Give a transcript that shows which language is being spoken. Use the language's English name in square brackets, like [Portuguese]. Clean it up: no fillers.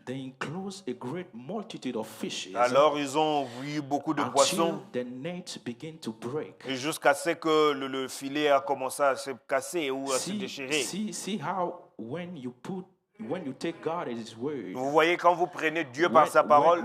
[English] they enclosed a great multitude of fishes [French] alors ils ont vu beaucoup de [English] until [French] poissons. [English] the net began to break. [French] Et jusqu'à ce que le filet a commencé à se casser ou à se déchirer. [English] See how when you take God at His word, [French] Vous voyez, quand vous prenez Dieu par sa parole,